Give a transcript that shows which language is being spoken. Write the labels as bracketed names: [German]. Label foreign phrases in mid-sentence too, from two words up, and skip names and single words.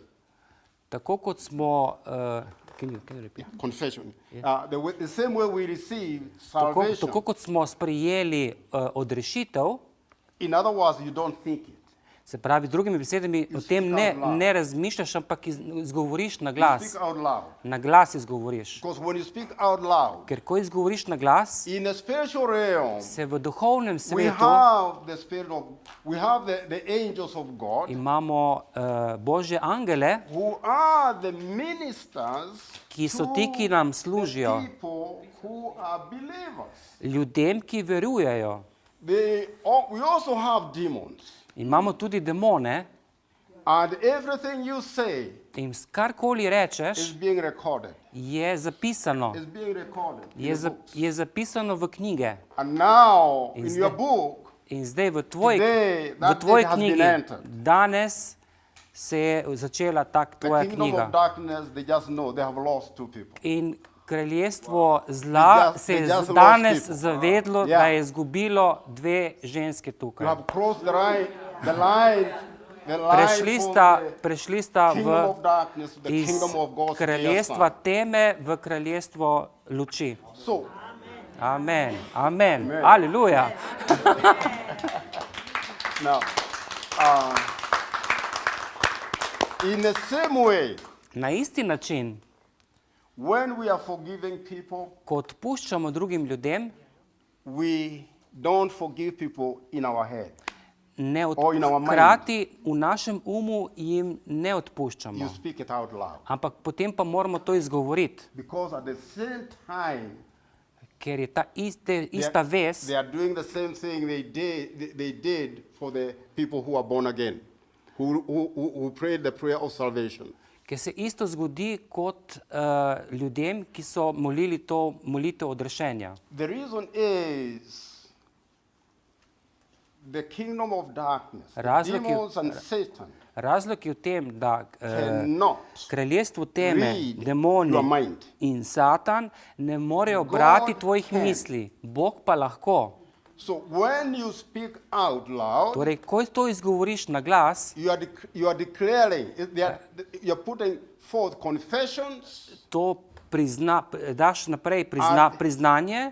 [Slovenian] Tako kot smo, [English] can you repeat? Confession. The same way we receive [Slovenian] Tako, [English] salvation. [Slovenian] tako kot smo sprejeli odrešitev, [English] In other words, you don't think it. [Slovenian] se pravi, drugimi besedami, o tem ne razmišljaš, ampak izgovoriš na [English] You [Slovenian] glas. [English] speak out loud. [Slovenian] Na glas izgovoriš. [English] Because when you speak out loud, [Slovenian] Ker ko izgovoriš na glas, [English] in the spiritual realm, [Slovenian] se v duhovnem [English] we [Slovenian] svetu [English] have the spirit of, we have the angels of God [Slovenian] imamo Božje angele, [English] who are the ministers [Slovenian] ki so [English] to [Slovenian] ti, ki nam [English] the [Slovenian] služijo, [English] people who are believers. [Slovenian] ljudem, ki verujejo. [English] We also have demons. [Slovenian] Imamo tudi demone [English] And everything you say [Slovenian] in karkoli [English] is [Slovenian] rečeš, [English] being recorded. [Slovenian] je zapisano. [English] Is being recorded. in [Slovenian] Je, [English] the books. [Slovenian] je zapisano v knjige. [English] And now, in Is your there- book, [Slovenian] In zdaj v [English] Today, [Slovenian] v [English] that [Slovenian] tvoji [English] date has been [Slovenian] knjigi, [English] entered. [Slovenian] danes se je začela [English] the [Slovenian] tvoja [English] kingdom of [Slovenian] knjiga. [English] darkness, they just know they have lost two people. [Slovenian] In kraljestvo zla [English] They [Slovenian] se je [English] just [Slovenian] danes [English] lost people. [Slovenian] zavedlo, [English] Yeah. [Slovenian] da je izgubilo dve ženske [English] You [Slovenian] tukaj. [English] have crossed the line [Slovenian] Prešli sta [English] kingdom of darkness to the [Slovenian] iz [English] kingdom of God's dear [Slovenian] kraljestva [English] Son. [Slovenian] teme v kraljestvo luči. [English] So, Amen. Amen. Amen. [Slovenian] Aleluja. [English] now, in the same way, [Slovenian] Na isti način, [English] when we are forgiving people, [Slovenian] ko odpuščamo drugim ljudem, [English] we don't forgive people in our head. [Slovenian] ne [English] Or in our mind. [Slovenian] hkrati v našem umu jim ne [English] You [Slovenian] odpuščamo. [English] speak it out loud. [Slovenian] Ampak potem pa moramo to izgovoriti, [English] Because at the same time, [Slovenian] ker je ta ista vez, [English] they are doing the same thing they did for the people who are born again, who prayed the prayer of salvation. [Slovenian] ker se isto zgodi kot ljudem, ki so molili to molitev odrešenja. [English] The reason is the kingdom of darkness, the [Slovenian] Razlog je- [English] demons and Satan [Slovenian] Razlog je v tem, da [English] cannot [Slovenian] kraljestvo teme, [English] read [Slovenian] demoni [English] your mind. [Slovenian] in Satan ne morejo brati [English] God [Slovenian] tvojih [English] can. [Slovenian] misli. Bog pa lahko. [English] So when you speak out loud, [Slovenian] Torej, ko to izgovoriš na glas, [English] you are declaring, you're putting forth confessions, [Slovenian] to daš naprej priznanje